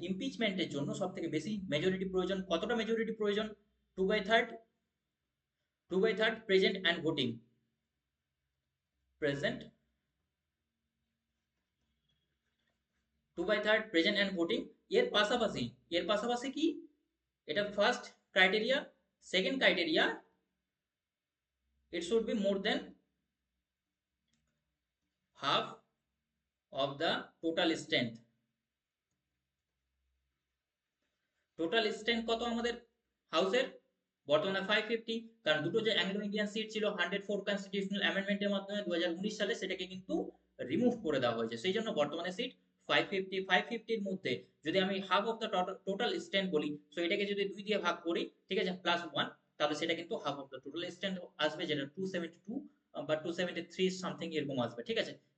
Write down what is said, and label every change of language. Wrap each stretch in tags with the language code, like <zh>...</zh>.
<bn>ইমপিচমেন্টের জন্য সব থেকে বেশি মেজরিটি প্রয়োজন, কতটা মেজরিটি প্রয়োজন, 2/3, 2/3 present and voting, present 2/3 present and voting. এর পাশাপাশি কি, এটা first criteria. Second criteria,</bn> <en>it should be more than half of the total strength।</en> <bn>Total strength কত আমাদের হাউসের, বর্তমানে 550, কারণ দুটো যে অ্যাংলো ইন্ডিয়ান সিট ছিল 104 কনস্টিটিউশনাল অ্যামেন্ডমেন্টের মাধ্যমে 2019 সালে, সেটাকে কিন্তু রিমুভ করে দেওয়া হয়েছে, সেই জন্য বর্তমানে সিট 550 এর মধ্যে যদি আমি half of the total strength বলি, সো এটাকে যদি 2 দিয়ে ভাগ করি, ঠিক আছে, প্লাস 1, তাহলে সেটা কিন্তু half of the total strength আসবে, যেটা 272 বা 273 সামথিং এরকম আসবে, ঠিক আছে।</bn>